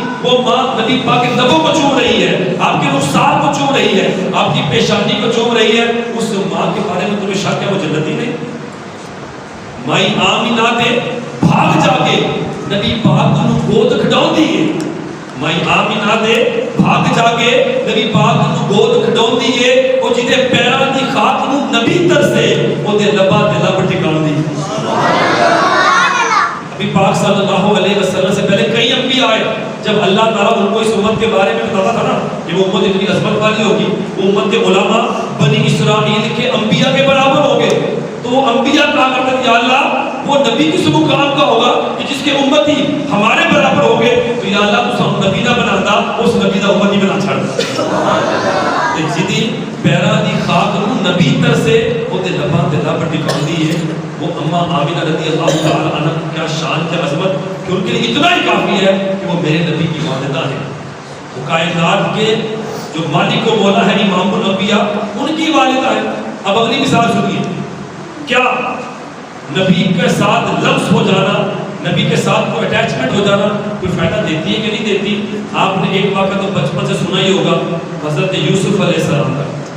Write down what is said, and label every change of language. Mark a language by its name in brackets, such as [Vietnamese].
[Urdu] وہ ماں نبی پاک کے لبوں کو چوم رہی ہے، آپ کے رخسار کو چوم رہی ہے، آپ کی پیشانی کو چوم رہی ہے. اس ماں کے بارے میں تمہیں شک ہے وہ جنتی نہیں؟ [Punjabi] مائی آمینہ دے بھاگ جا کے نبی پاک کو گود کھڈاؤں دیئے. مائی آمینہ دے بھاگ جا کے نبی پاک کو گود کھڈاؤں دیئے. وہ جدے پیرا دی خاک نو نبی تر سے وہ دے لبا دے لب ٹکان دی. [Urdu] نبی پاک صلی اللہ علیہ وسلم سے پہلے کئی انبیاء آئے. جب اللہ تعالیٰ ان کو اس امت کے بارے میں بتاتا تھا نا کہ وہ امت اتنی عظمت والی ہوگی، وہ امت کے علماء بنی اسرائیل کے انبیاء کے برابر ہو گئے، تو وہ انبیاء کہا کرتے تھے یا اللہ وہ نبی کس مقام کا ہوگا کہ جس کے امتی ہمارے برابر ہو گئے، تو یا اللہ تو ہم نبی نہ بناتا، [Punjabi] اس نبی دا امتی بنا چھڑ. جدی پیرا دی خاک نو نبی تر سے وہ دے لبا دے لب ٹکان دی ہے. [Urdu] وہ اماں آمینہ رضی اللہ تعالی عنہ کیا شان کیا عظمت کہ ان کے لیے اتنا ہی کافی ہے کہ وہ میرے نبی کی والدہ ہیں. وہ کائنات کے جو مالک و مولا ہے امام الانبیاء ان کی والدہ ہے. اب اگلی مثال سنیے، کیا نبی کے ساتھ لمس ہو جانا، نبی کے ساتھ کوئی اٹیچمنٹ ہو جانا کوئی فائدہ دیتی ہے کہ نہیں دیتی؟ آپ نے ایک واقعہ تو بچپن سے سنا ہی ہوگا حضرت یوسف علیہ السلام کا.